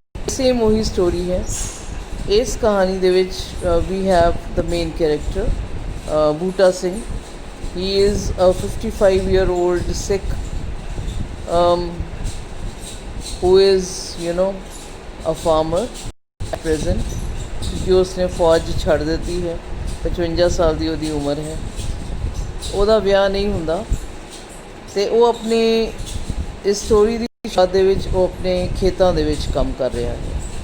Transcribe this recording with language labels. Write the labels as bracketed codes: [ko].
[pa] Same ਉਹੀ story ਹੈ। ਇਸ ਕਹਾਣੀ ਦੇ ਵਿੱਚ we [en] have the main character [pa] Buta Singh. [en] he is a 55-year-old Sikh who is a farmer at present, [hi] क्योंकि उसने फौज छड़ दी है। [pa] 55 [hi] साल की [pa] ਉਹਦੀ ਉਮਰ ਹੈ। ਉਹਦਾ ਵਿਆਹ ਨਹੀਂ ਹੁੰਦਾ ਅਤੇ ਉਹ ਆਪਣੇ ਇਸ ਸਟੋਰੀ ਦੀ ਸ਼ਾਦ ਦੇ ਵਿੱਚ ਉਹ ਆਪਣੇ ਖੇਤਾਂ ਦੇ ਵਿੱਚ ਕੰਮ ਕਰ ਰਿਹਾ ਹੈ।